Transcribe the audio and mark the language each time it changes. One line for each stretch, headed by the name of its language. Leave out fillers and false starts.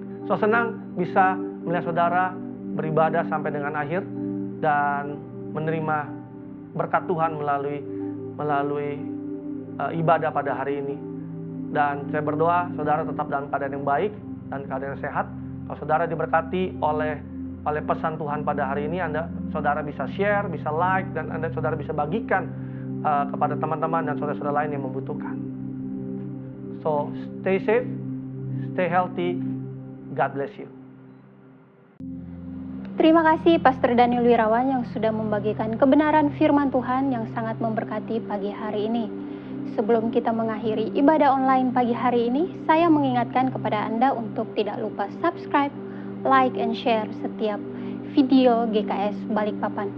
Indonesian: So senang bisa melihat saudara beribadah sampai dengan akhir dan menerima berkat Tuhan melalui ibadah pada hari ini. Dan saya berdoa saudara tetap dalam keadaan yang baik dan keadaan yang sehat. Kalau saudara diberkati oleh pesan Tuhan pada hari ini, saudara bisa share, bisa like, dan saudara bisa bagikan kepada teman-teman dan saudara-saudara lain yang membutuhkan.
English: So, stay safe, stay healthy, God bless you.
Indonesian: Terima kasih Pastor Daniel Wirawan yang sudah membagikan kebenaran firman Tuhan yang sangat memberkati pagi hari ini. Sebelum kita mengakhiri ibadah online pagi hari ini, saya mengingatkan kepada Anda untuk tidak lupa
English: subscribe, like, and share
Indonesian: setiap video GKS Balikpapan.